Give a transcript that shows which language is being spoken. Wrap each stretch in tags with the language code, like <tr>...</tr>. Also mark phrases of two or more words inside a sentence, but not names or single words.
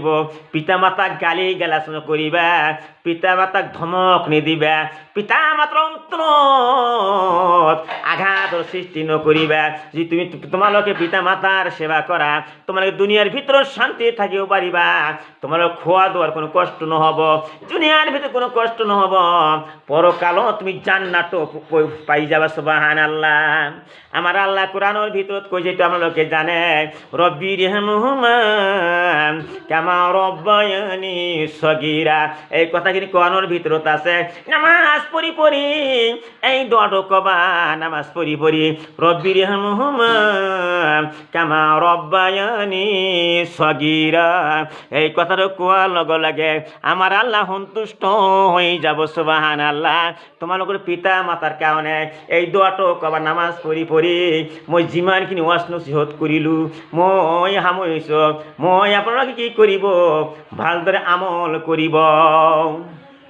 <as>পিতা মাতাক গালি গালাজ নকৰিবা, পিতা মাতাক ধমক নিদিবা, পিতা মাতাৰ অন্তৰত আঘাতৰ সৃষ্টি নকৰিবা। যে তোমালোকে পিতা মাতাৰ সেৱা কৰা, তোমালোকে দুনিয়াৰ ভিতৰত শান্তি থাকিব পাৰিবা, তোমালোকৰ খোৱা দোৱাৰ কোনো কষ্ট নহ'ব, দুনিয়াৰ ভিতৰত কোনো কষ্ট নহ'ব, পৰকালত তুমি জান্নাত পাই যাবা। সুবহানাল্লাহ। আমাৰ আল্লাহ কোরআনের ভিতৰত কৈ যেটো আপোনালোকে জানে,</as> <ar>رب ارحمهما كما ربياني صغيرا,</ar> <as>এই কথাখিনি কোরআনের ভিতৰত আছে। নামাজ পড়ি এই দোয়াটো কবা, নামাজ পড়ি</as> <ar>رب ارحمهما كما ربياني صغيرا,</ar> <as>এই কথাটো কোৱাৰ লগে লগে আমাৰ আল্লাহ সন্তুষ্ট হৈ যাব। সুবহানাল্লাহ। তোমালোকৰ পিতা মাতাৰ কাৰণে এই দোয়াটো কবা, নামাজ পড়ি মই যিমানখিনি ওয়াজ নসিহত কৰিলোঁ মই সামৰিছোঁ। মই আপোনালোকে কি কৰিব, ভালদৰে আমল কৰিব।</as>